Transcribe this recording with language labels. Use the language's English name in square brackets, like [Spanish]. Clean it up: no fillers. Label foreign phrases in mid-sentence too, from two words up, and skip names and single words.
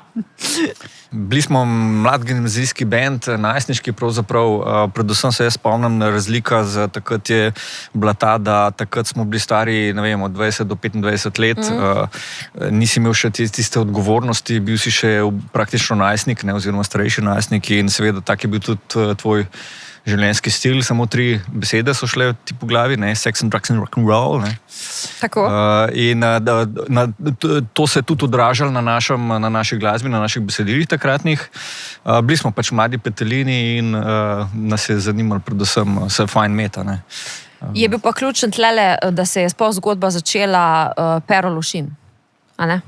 [Slovenian] Bili smo mlad gimnazijski band, najstniški pravzaprav, predvsem se jaz spomnim, razlika z takrat je bila ta, da takrat smo bili stari, ne vem, od 20 do 25 let, nisi imel še tiste odgovornosti, bil si še praktično najstnik, ne, oziroma starejši najstnik in seveda tak je bil tudi tvoj življenjski stil, samo 3 besede so šle ti po glavi, ne, [English] sex and drugs and rock and roll, [Slovenian] ne. Tako. In to se je tudi odražalo na naši glasbi, na naših besedilih takratnih. Bili smo pač mladi petelini in nas je zanimalo predvsem se fajn meta, ne. Je bil pa ključen tlele, da se je sploh zgodba začela Pero Lušin, a ne?